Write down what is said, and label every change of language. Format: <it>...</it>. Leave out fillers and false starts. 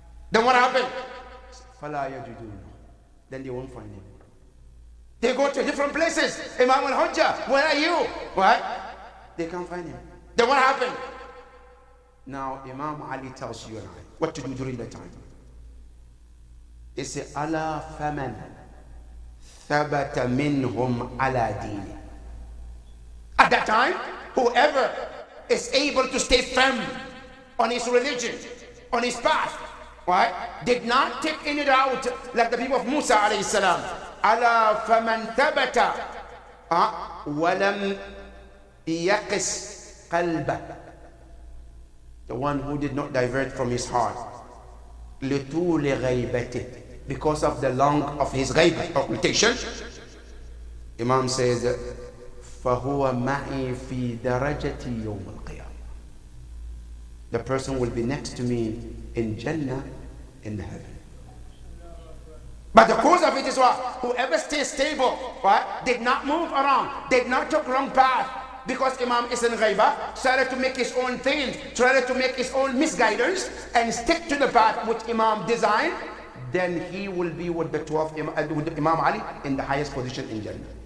<en>Then what happened?</en> <ar>فَلَا يَجِدُونَ.</ar> <en>Then they won't find him. They go to different places. Imam al-Hujjah, where are you? What? They can't find him. Then what happened? Now Imam Ali tells you and I what to do during that time. He says,</en> <ar>أَلَا فَمَنْ ثَبَتَ مِنْهُمْ عَلَى دِينِ.</ar> <en>At that time, whoever is able to stay firm on his religion, on his path, right, did not take any route like the people of Musa alayhi salam.</en> <ar>Ala faman thabata walam yaqis qalba.</ar> <en>The one who did not divert from his heart.</en> <ar>Litul ghaibati.</ar> <en>Because of the long of his ghaibah, occultation. Imam says,</en> <ar>فَهُوَ مَعِي فِي دَرَجَةِ يَوْمَ الْقِيَامَةِ.</ar> <en>The person will be next to me in Jannah, in the heaven. But the cause of it is what? Whoever stays stable, right, did not move around, did not take wrong path, because Imam is in ghaibah, started to make his own things, started to make his own misguidance, and stick to the path which Imam designed, then he will be with the 12 with Imam Ali in the highest position in Jannah.</en>